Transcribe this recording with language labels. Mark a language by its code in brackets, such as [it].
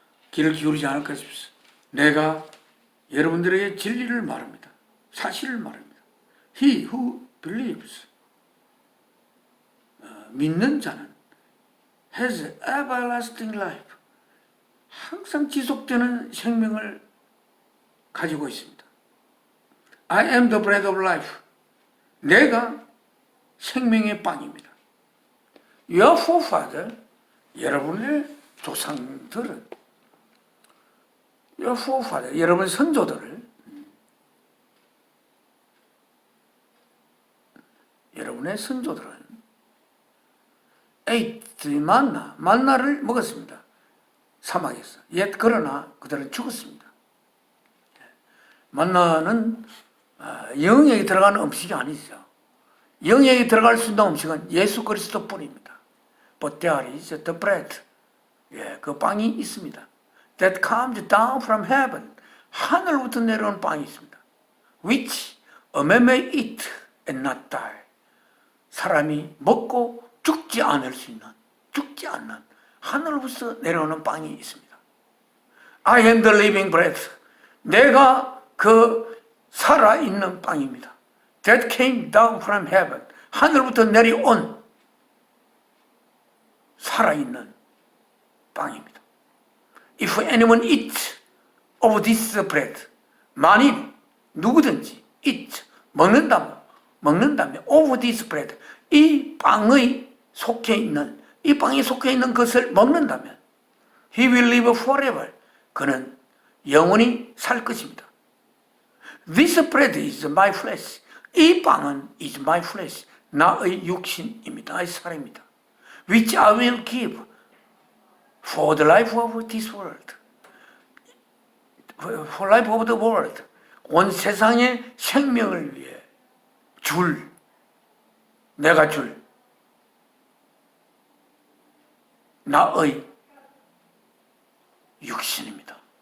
[ko] 귀를 기울이지 않을 것입니다. 내가 여러분들에게 진리를 말합니다. 사실을 말합니다. [en] He who believes [ko] 믿는 자는 [en] has everlasting life [ko] 항상 지속되는 생명을 가지고 있습니다. [en] I am the bread of life [ko] 내가 생명의 빵입니다. [en] Your forefather [ko] 여러분의 조상들은 Your forefather 여러분의 선조들을 여러분의 선조들은 ate 만나를 먹었습니다. 사막에서. 그러나 그들은 죽었습니다. 만나는 영역에 들어가는 음식이 아니죠. 영역에 들어갈 수 있는 음식은 예수 그리스도 뿐입니다. [en] But there is the bread. [ko] 그 빵이 있습니다. [en] That comes down from heaven. [ko] 하늘부터 내려오는 빵이 있습니다. [en] Which a man may eat and not die. [ko] 사람이 먹고 죽지 않을 수 있는, 죽지 않는 하늘로부터 내려오는 빵이 있습니다. [en] I am the living bread. [ko] 내가 그 살아있는 빵입니다. [en] That came down from heaven. [ko] 하늘부터 내려온 살아있는 빵입니다. [en] If anyone eats of this bread, [ko] 만일 누구든지 [en] eat, 먹는다면 of this bread, [ko] 이 빵에 속해 있는 것을 먹는다면 [en] he will live forever. [ko] 그는 영원히 살 것입니다. [en] This bread is my flesh. [ko] 이 빵은 [en] is my flesh. [ko] 나의 육신입니다. 나의 살입니다. [en] Which I will give for the life of this world. For life of the world. [ko] 온 세상의 생명을 위해 내가 줄 나의 육신입니다.